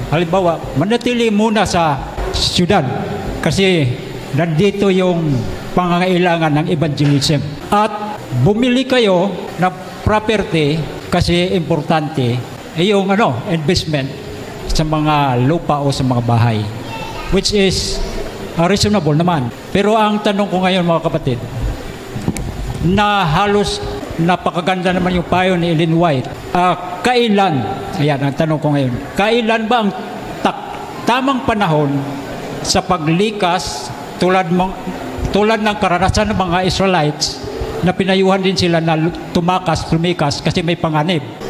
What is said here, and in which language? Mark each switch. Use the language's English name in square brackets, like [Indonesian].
[Filipino] Halimbawa, manatili muna sa syudad kasi nandito yung pangangailangan ng evangelism. At bumili kayo ng property kasi importante yung investment sa mga lupa o sa mga bahay. [English] Which is reasonable naman. [Filipino] Pero ang tanong ko ngayon mga kapatid, na halos napakaganda naman yung payo ni Ellen White. Kailan, ayan ang tanong ko ngayon, kailan ba ang tamang panahon sa paglikas tulad ng karanasan ng mga Israelites na pinayuhan din sila na lumikas kasi may panganib.